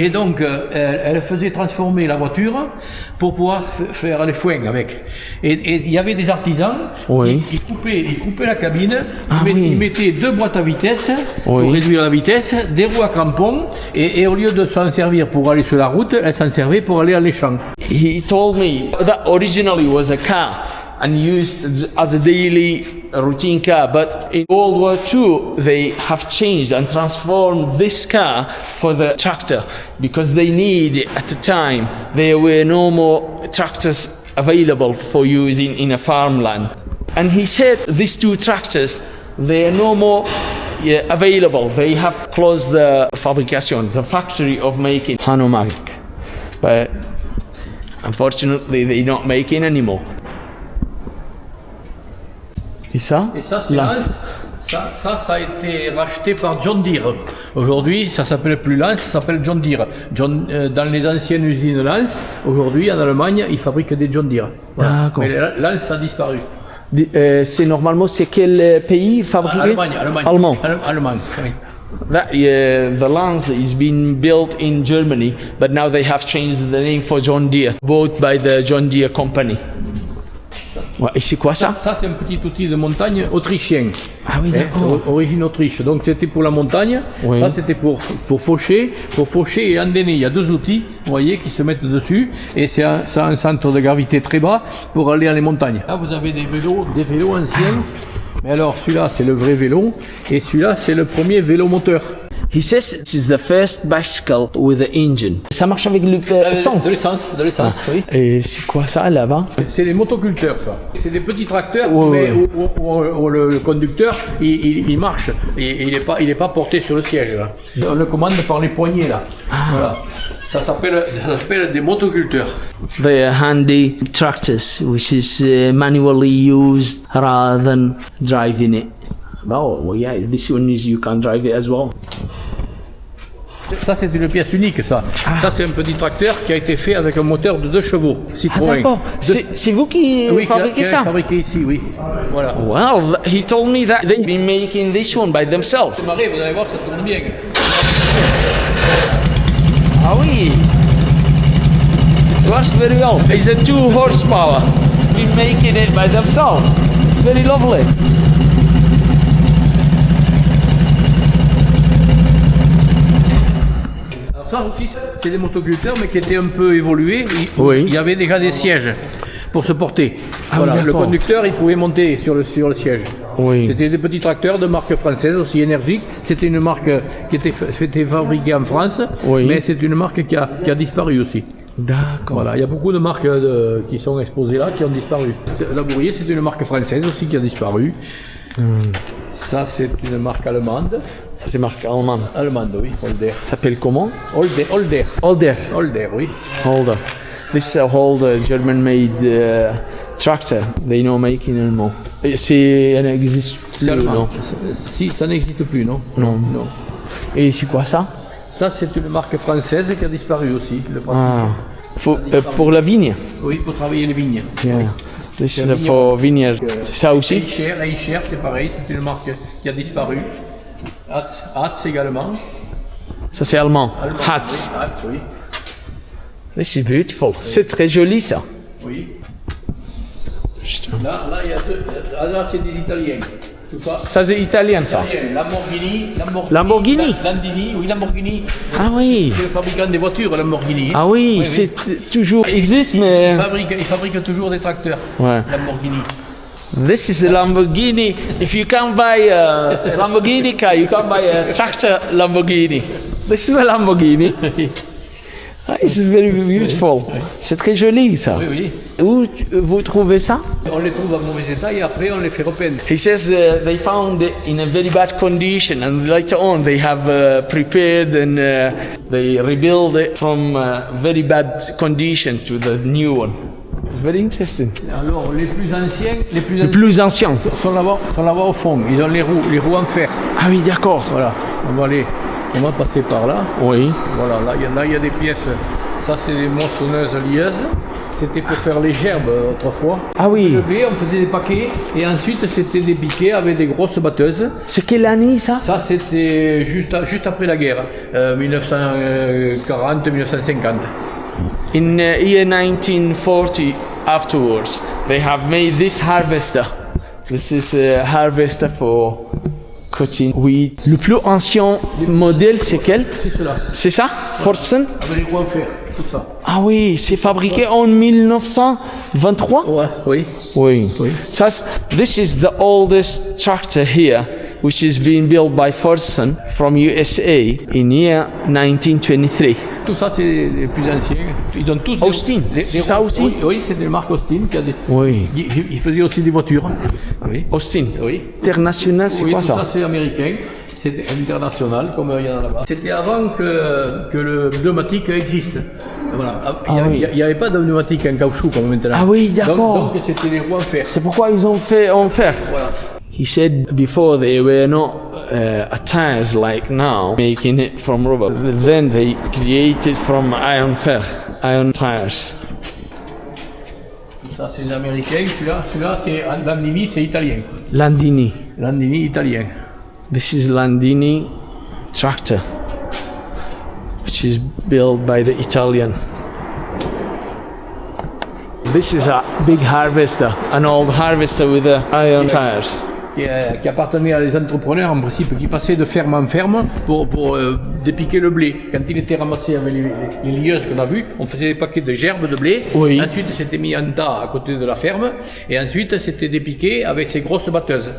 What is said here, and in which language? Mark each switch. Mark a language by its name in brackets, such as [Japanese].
[French] et donc elle faisait transformer la voiture pour pouvoir faire les foins avec. Et il y avait des artisans Oui. qui coupaient la cabine, Oui. ils mettaient deux boîtes à vitesse pour Oui. réduire la vitesse, des roues à crampons, et au lieu de s'en servir pour aller sur la route, elle s'en servait pour aller dans les champs. [English] He told me that originally was a car and used as a daily routine car, but in World War II they have changed and transformed this car for the tractor because they need, at the time, there were no more tractors available for using in a farmland. And he said these two tractors, they are no more available. They have closed the fabrication, the factory of making Hanomag. But unfortunately, they're not making anymore. [French] Et ça? Et ça, c'est Là. Lance. Ça a été racheté par John Deere. Aujourd'hui, ça s'appelle plus Lance, ça s'appelle John Deere. Dans les anciennes usines Lance, aujourd'hui, en Allemagne, ils fabriquent des John Deere. Voilà. D'accord. Mais Lance a disparu. C'est normalement, c'est quel pays fabriqué? Allemand. Allemagne, oui. [English] That the Lance is being built in Germany, but now they have changed the name for John Deere, bought by the John Deere company. [French] Ouais, et c'est quoi ça? Ça, c'est un petit outil de montagne autrichien. Ah oui, d'accord. Origine Autriche. Donc c'était pour la montagne. Oui. Ça, c'était pour faucher et endainer. Il y a deux outils, vous voyez, qui se mettent dessus. Et ça a un centre de gravité très bas pour aller dans les montagnes. Là, vous avez des vélos anciens. Mais alors, celui-là, c'est le vrai vélo. Et celui-là, c'est le premier vélo moteur. [English] He says this is the first bicycle with an engine. [French] Ça marche avec l'essence. De l'essence, oui. Et c'est quoi ça là-bas? C'est des motoculteurs, ça. C'est des petits tracteurs, Ouais, ouais. où le conducteur, il marche. Et il est pas porté sur le siège, là. On le commande par les poignets, là. Voilà. Ça s'appelle des motoculteurs. [English] They are handy tractors, which is manually used rather than driving it. Oh, well, yeah, this one is you can drive it as well. [French] Ça, c'est une pièce unique, ça. Ça, c'est un petit tracteur qui a été fait avec un moteur de 2 chevaux, Citroën. C'est vous qui fabriquez ça? Fabriqué ici, oui. Voilà. [English] Well, he told me that they've been making this one by themselves. [French] C'est marré, vous allez voir, ça tourne bien. Ah oui. [English] Works very well. It's a 2 horsepower. Been making it by themselves. It's very lovely. [French] Alors ça aussi, c'est des motoculteurs, mais qui étaient un peu évolués. Oui. Il y avait déjà des sièges pour se porter. Ah voilà. oui, Le d'accord. conducteur, il pouvait monter sur le siège. Oui. C'était des petits tracteurs de marque française, aussi énergique. C'était une marque qui était fabriquée en France, Oui. mais c'est une marque qui a disparu aussi. D'accord. Voilà, il y a beaucoup de marques qui sont exposées là, qui ont disparu. Labourier, c'est une marque française aussi qui a disparu. Ça, c'est une marque allemande. Ça c'est marque allemande. Allemande, oui, Holder. Ça s'appelle comment? Holder, Holder. oui. Holder. [English] This is a Holder German-made tractor. They not making anymore. [French] Ça n'existe C'est plus, allemand. non? Si, ça n'existe plus, non? Non. Non. Et c'est quoi ça? Ça, c'est une marque française qui a disparu aussi. Ah. Pour la vigne? Oui, pour travailler les vignes. [English] Yeah. This [French] C'est [English] is [French] un [English] for vineyard. [French] C'est ça aussi? Eicher, c'est pareil, c'est une marque qui a disparu. Hatz également. Ça c'est allemand. Allemand, Hatz. Oui, Hatz, oui. [English] This is beautiful. [French] C'est très joli ça. Oui. Là, il y a deux. Là, c'est des Italiens. Tout ça. Ça c'est italien ça. Italien. Lamborghini. Landini, oui, Lamborghini. Ah oui. C'est le fabricant des voitures, Lamborghini. Ah oui, c'est toujours existe mais. Il fabrique toujours des tracteurs. Ouais. Lamborghini. [English] This is a Lamborghini. If you can't buy a Lamborghini car, you can buy a tractor Lamborghini. This is a Lamborghini. Ah, it's very beautiful. [French] C'est très joli ça. Oui, oui. Où vous trouvez ça? On les trouve en mauvais état et après on les fait repeindre. [English] He says they found it in a very bad condition and later on they have prepared and they rebuild it from very bad condition to the new one. It's very interesting. [French] Alors les plus anciens, Le plus ancien. sont là-bas au fond. Ils ont les roues en fer. Ah oui, d'accord. Voilà. On va passer par là. Oui. Voilà, là il y a des pièces. Ça c'est des moissonneuses lieuses. C'était pour faire les gerbes autrefois. Ah oui. Le blé, on faisait des paquets et ensuite c'était des piquets avec des grosses batteuses. C'est quelle année ça? Ça c'était juste après la guerre, 1940-1950. [English] In year 1940 afterwards, they have made this harvester. This is a harvester for cutting wheat. [French] Le plus ancien modèle, c'est quel? C'est cela, C'est ça? Fortson? avec les roues en fer, tout ça. Ah oui, c'est fabriqué en 1923? Ouais, oui. Oui. Oui. [English] Ça, this is the oldest tractor here, which is being built by Fortson from USA in year 1923. [French] Tout ça c'est les plus anciens. Ils ont tous. Austin, c'est ça aussi? Oui, oui, c'est des marques Austin. Oui. Ils faisaient aussi des voitures. Oui. Austin. Oui. International, c'est Oui, quoi tout ça c'est américain. C'était international, comme il y en a là-bas. C'était avant que le pneumatique existe. Voilà. Il n'y avait pas de pneumatique en caoutchouc comme maintenant. Ah oui, d'accord. Donc c'était des roues en fer. C'est pourquoi ils ont fait en fer. Voilà. [English] He said before they were not tires like now, making it from rubber. Then they created from iron tires. [French] Ça c'est les Américains. Celui-là c'est Landini, c'est italien. Landini. Landini italien. [English] This is Landini tractor, which is built by the Italian. This is a big harvester, an old harvester with iron tires. [French] Qui appartenait à des entrepreneurs en principe qui passaient de ferme en ferme pour dépiquer le blé. Quand il était ramassé avec les lieuses qu'on a vues, on faisait des paquets de gerbes de blé. Oui. Ensuite, c'était mis en tas à côté de la ferme. Et ensuite, c'était dépiqué avec ces grosses batteuses.